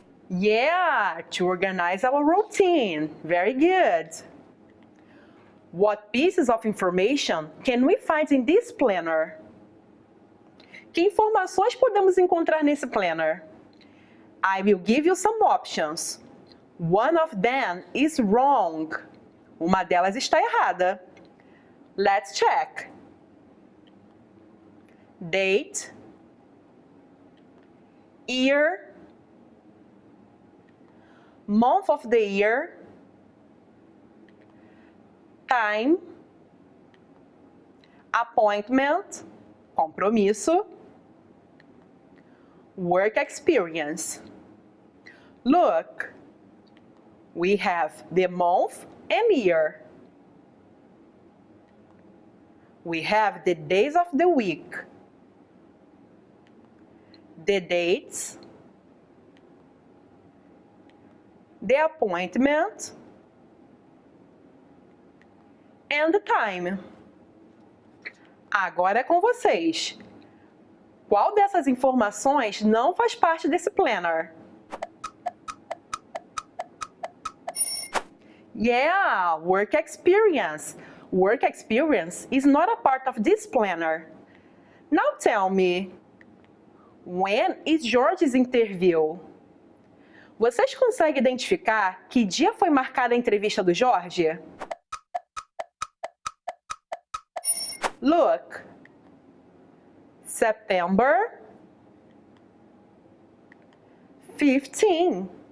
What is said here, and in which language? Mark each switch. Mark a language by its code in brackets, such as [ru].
[en] Yeah, to organize our routine. Very good. What pieces of information can we find in this planner? [pt] Que informações podemos encontrar nesse planner? [en] I will give you some options. One of them is wrong. [pt] Uma delas está errada. [en] Let's check. Date, year, month of the year, time, appointment, compromisso, work experience. Look, we have the month and year. We have the days of the week, the dates, the appointment, and the time. [pt] Agora é com vocês. Qual dessas informações não faz parte desse planner? [en] Yeah, work experience. Work experience is not a part of this planner. Now tell me, when is George's interview? [pt] Vocês conseguem identificar que dia foi marcada a entrevista do Jorge? [en] Look, September 15.